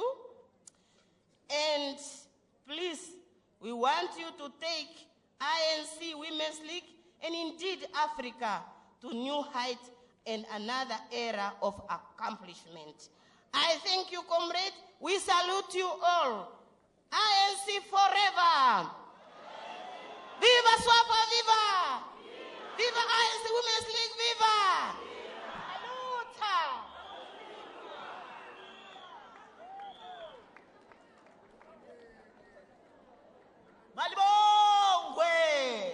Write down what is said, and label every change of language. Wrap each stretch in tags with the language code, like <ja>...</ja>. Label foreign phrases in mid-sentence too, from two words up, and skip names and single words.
<en>And please, we want you to take ANC Women's League and indeed Africa to new heights and another era of accomplishment. I thank you, comrade. We salute you all. ANC forever. Viva SWAPO, viva! Viva ANC Women's League, viva! Saluta! Malibongwe!</en>